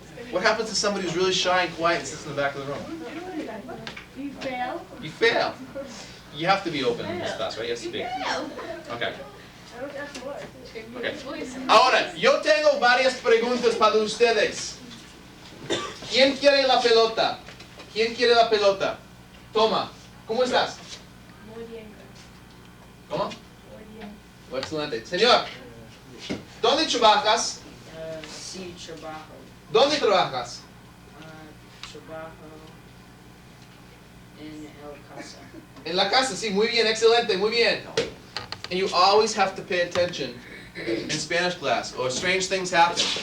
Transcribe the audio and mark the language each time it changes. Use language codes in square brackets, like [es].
[en] What happens to somebody who's really shy and quiet and sits in the back of the room? You fail. You fail. You have to be open in this class, right? You have to speak. Okay. Okay. [es] Ahora, yo tengo varias preguntas para ustedes. ¿Quién quiere la pelota? ¿Quién quiere la pelota? Toma. ¿Cómo estás? Muy bien. ¿Cómo? Muy bien. Excelente. Señor, ¿dónde trabajas? Sí, trabajo. ¿Dónde trabajas? Trabajo en el casa. En la casa, sí, muy bien, excelente, muy bien. [en] And you always have to pay attention in Spanish class, or strange things happen.